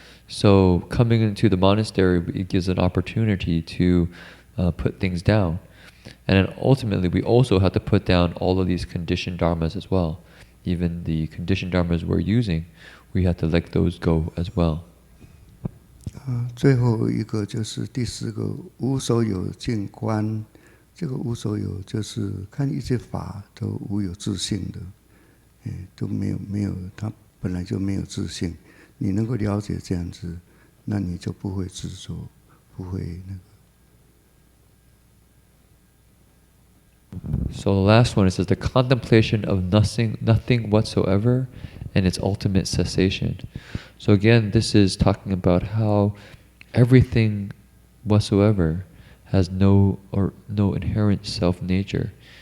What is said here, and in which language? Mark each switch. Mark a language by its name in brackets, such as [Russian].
[English] So coming into the monastery, it gives an opportunity to put things down. And then ultimately, we also have to put down all of these conditioned dharmas as well. Even the conditioned dharmas we're using, we have to let those go as well. [Chinese] 最后一个就是第四个无所有净观，这个无所有就是看一切法都无有自性的，都没有，它本来就没有自性。你能够了解这样子，那你就不会执着，不会那个。 [English] So the last one, it says the contemplation of nothing whatsoever and its ultimate cessation. So again, this is talking about how everything whatsoever has no inherent self-nature.